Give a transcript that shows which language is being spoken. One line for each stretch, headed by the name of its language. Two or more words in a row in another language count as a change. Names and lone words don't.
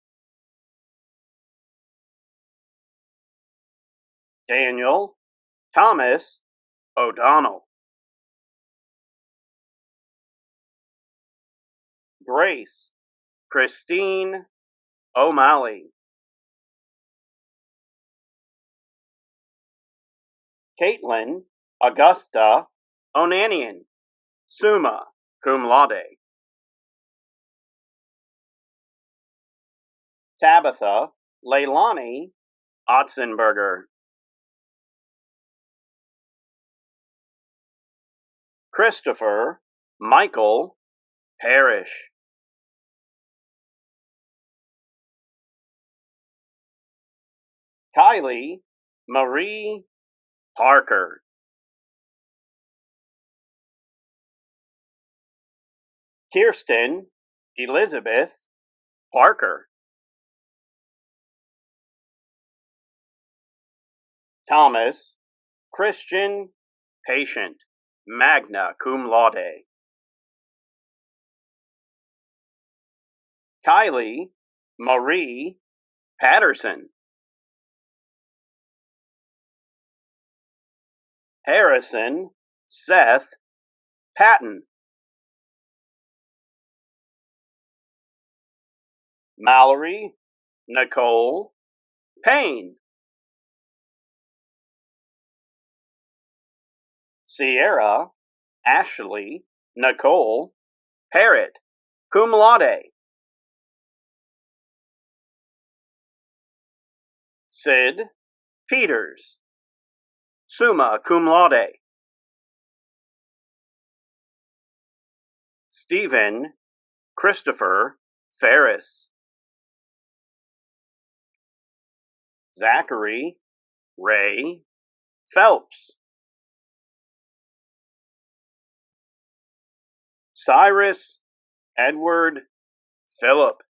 English: Daniel Thomas O'Donnell. Grace Christine O'Malley. Caitlin Augusta Onanian,
Latin: summa cum laude.
English: Tabitha Leilani Otzenberger. Christopher Michael Parrish. Kylie Marie Parker. Kirsten Elizabeth Parker. Thomas Christian Patient,
Latin: magna cum laude.
English: Kylie Marie Patterson. Harrison Seth Patton. Mallory Nicole Payne. Sierra Ashley Nicole Parrott,
Latin: cum laude.
English: Sid Peters,
Latin: summa cum laude.
English: Stephen Christopher Ferris. Zachary Ray Phelps. Cyrus Edward Phillip.